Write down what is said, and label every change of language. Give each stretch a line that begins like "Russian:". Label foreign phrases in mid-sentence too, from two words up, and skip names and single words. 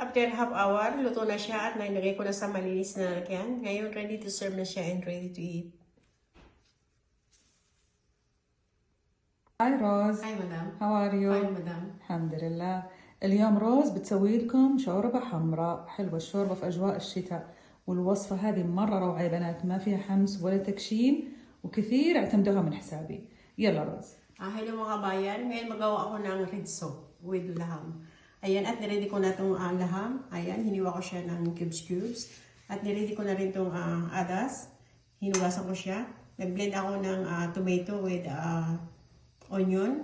English: after half hour,
Filipino: luto na siya at nailagay ko na sa malinis na lalagyan. Ngayon,
English: ready to serve
Filipino: na siya and
English: ready to eat. Hi روز. Hi, madam. How are you? Fine, madam.
Arabic: الحمد لله. اليوم روز بتسوي لكم شوربة حمراء حلوة. الشوربة في أجواء الشتاء، والوصفة هذه مرة روعة يا بنات، ما فيها حمس ولا تكشين وكثير اعتمدوها من حسابي. يلا روز.
Filipino: Hello mga kabayan, ngayon magawa ako ng
English: red soup with laham.
Filipino: Ayan, at niready ko na itong laham. Ayan, hiniwa ko siya ng cubes. At niready ko na rin itong adas. Hinugasan ko siya. Nag-blend ako ng
English: tomato with onion.